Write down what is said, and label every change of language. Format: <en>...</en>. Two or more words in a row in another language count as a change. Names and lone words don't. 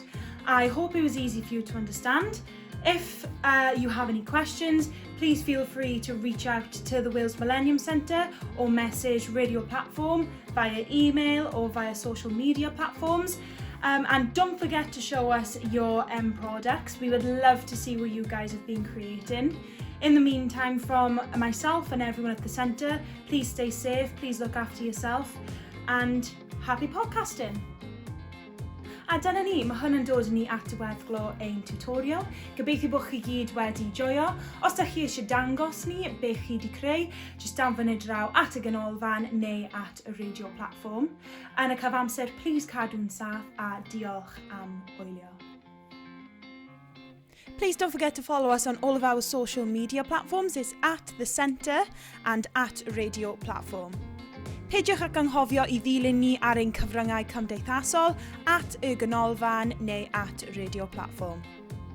<en>I hope it was easy for you to understand. If you have any questions, please feel free to reach out to the Wales Millennium Centre or message Radio Platform via email or via social media platforms. And don't forget to show us your end products. We would love to see what you guys have been creating. In the meantime, from myself and everyone at the centre, please stay safe, please look after yourself, and happy podcasting!</en> <cy>A dyna ni, mae hwn yn dod ni at diweddglo ein tutorial. Gobeithio bod chi gyd wedi joio. Os da chi eisiau dangos ni be chi wedi creu, jyst danfon draw at y Canolfan neu at y Radio Platfform. Yn y cyfamser, please cadw'n saff a diolch am wylio.</cy> <en>Please don't forget to follow us on all of our social media platforms. It's at the Centre and at Radio Platform.</en> <cy>Peidiwch ac anghofio I ddilyn ni ar ein cyfryngau cymdeithasol at y Canolfan neu at Radio Platform.</cy>